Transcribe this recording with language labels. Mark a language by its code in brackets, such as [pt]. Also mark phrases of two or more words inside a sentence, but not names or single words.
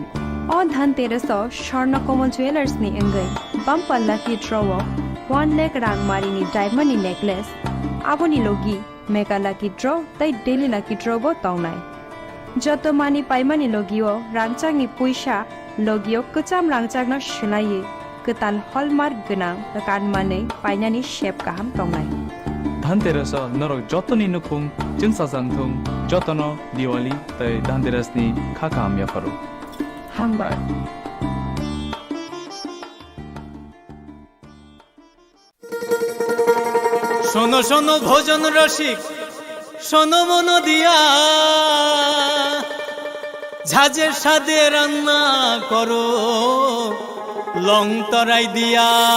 [trp] अ धनतेरस स्वर्ण कमल ज्वेलर्स नि अंगै बमपल्ला की ड्रव 1 लाख रांगमारी नि डायमंड नि नेकलेस आबोनी लोगी मेगाला की ड्र ताइ डेलिना की ड्र बो तौनाय जतो मानी पाइमानी लोगियो रांचांग नि पुइसा लोगियो कचाम रांचांग न शिलाये कतान हलमार्क गना कानमानै पाइनानि शेप गाहाम तौनाय धनतेरस नरक जतनि नुखुं जोंसाजांथुं जतनो दिवाली तै धनतेरसनि खाखाम याफारो हामबाय। [bn] শোনো শোনো ভোজন রসিক শোনো মন দিয়া ঝাঁঝের স্বাদে রান্না করো লং তরাই দিয়া